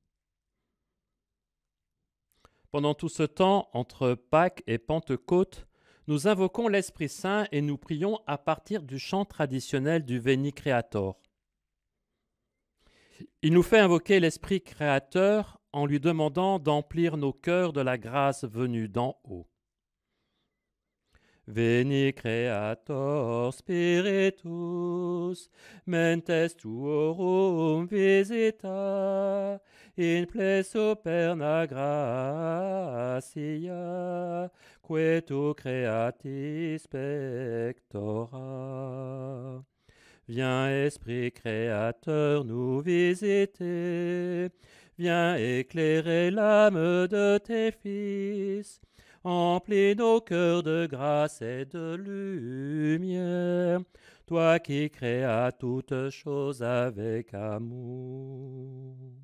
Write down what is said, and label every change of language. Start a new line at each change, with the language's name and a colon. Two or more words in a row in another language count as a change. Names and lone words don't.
French: Pendant tout ce temps, entre Pâques et Pentecôte, nous invoquons l'Esprit Saint et nous prions à partir du chant traditionnel du Veni Creator. Il nous fait invoquer l'Esprit créateur en lui demandant d'emplir nos cœurs de la grâce venue d'en haut.
Latin: Veni Creator Spiritus, mentes tuorum visita, in ple superna gratia, que tu creatis pectora.
French: Viens, Esprit créateur, nous visiter, viens éclairer l'âme de tes fils, emplis nos cœurs de grâce et de lumière, toi qui créas toutes choses avec amour.